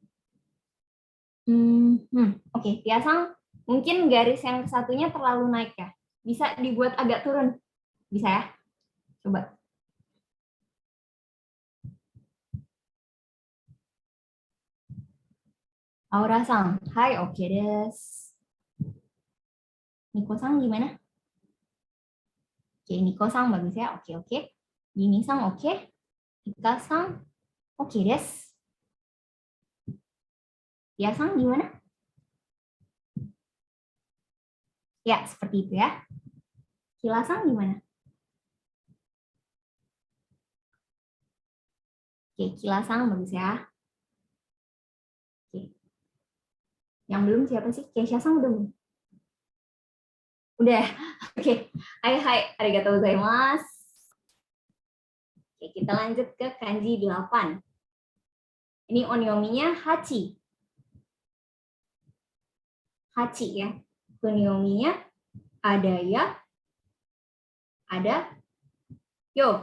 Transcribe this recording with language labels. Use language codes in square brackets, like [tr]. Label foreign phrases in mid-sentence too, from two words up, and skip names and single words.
[id] Oke, Tia-san. Mungkin garis yang satunya terlalu naik ya. Bisa dibuat agak turun. Bisa ya? Coba. Aura-san. [ja] はい、オッケーです. [id] Niko-san gimana? Oke, Niko-san bagus ya. Oke. Yumi-san oke. Ika-san [ja] オッケーです. [id] Tia-san gimana? Ya, seperti itu ya. Kila-san gimana? Oke, Kila-san bagus ya. Oke. Yang belum siapa sih? Keisha-san udah belum? Udah. Oke. Hai. [ja] ありがとうございます. [id] Oke, kita lanjut ke kanji 8. Ini onyomi-nya hachi. Hachi ya. Kunyomi-nya ada ya, ada yo.